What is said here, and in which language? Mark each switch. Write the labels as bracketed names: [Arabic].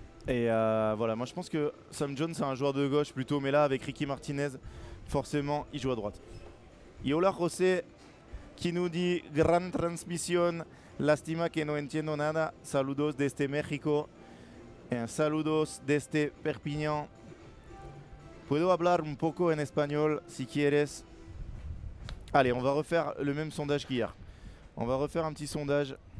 [French] Et voilà, moi je pense que Sam Jones c'est un joueur de gauche plutôt, mais là avec Ricky Martinez, forcément il joue à droite. [Spanish] Yola José [French] qui nous dit [Spanish] gran transmisión, lástima que no entiendo nada, saludos desde México, [French] et [Spanish] saludos desde Perpignan. Puedo hablar un poco en español si quieres. [French] Allez, on va refaire le même sondage qu'hier. On va refaire un petit sondage.